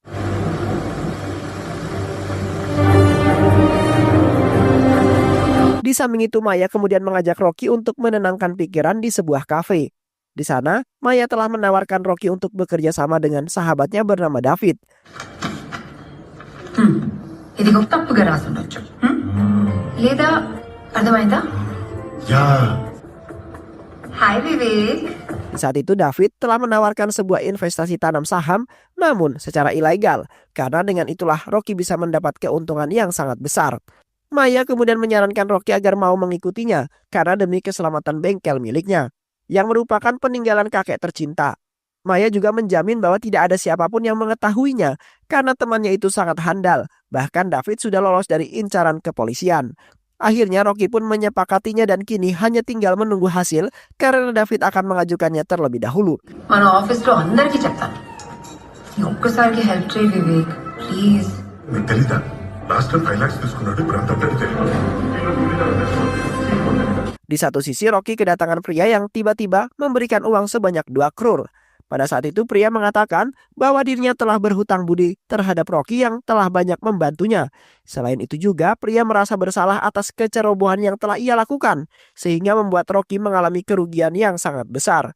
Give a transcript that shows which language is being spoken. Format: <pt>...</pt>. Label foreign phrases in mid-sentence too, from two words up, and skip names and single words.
<id>Di samping itu Maya kemudian mengajak Rocky untuk menenangkan pikiran di sebuah kafe. Di sana, Maya telah menawarkan Rocky untuk bekerja sama dengan sahabatnya bernama David.</id> <te>ఇది ఒక తప్పుగా రాసి ఉండొచ్చు లేదా అర్థమైందా హాయ్ వివేక్.</te> <id>Di saat itu David telah menawarkan sebuah investasi tanam saham namun secara ilegal karena dengan itulah Rocky bisa mendapat keuntungan yang sangat besar. Maya kemudian menyarankan Rocky agar mau mengikutinya karena demi keselamatan bengkel miliknya yang merupakan peninggalan kakek tercinta. Maya juga menjamin bahwa tidak ada siapapun yang mengetahuinya karena temannya itu sangat handal. Bahkan David sudah lolos dari incaran kepolisian. Akhirnya Rocky pun menyepakatinya dan kini hanya tinggal menunggu hasil karena David akan mengajukannya terlebih dahulu.</id> <te>మన ఆఫీస్లో అందరికీ చెప్తాను ఈ ఒక్కసారికి హెల్ప్ చేయి వివేక్ ప్లీజ్. మీకు తెలీదా లాస్ట్ టైం 5 lakhs తీసుకున్నాడు ఇప్పుడు అంత తెలియదు.</te> <id>Di satu sisi Rocky kedatangan pria yang tiba-tiba memberikan uang sebanyak 2 crore. Pada saat itu pria mengatakan bahwa dirinya telah berhutang budi terhadap Rocky yang telah banyak membantunya. Selain itu juga pria merasa bersalah atas kecerobohan yang telah ia lakukan sehingga membuat Rocky mengalami kerugian yang sangat besar.</id>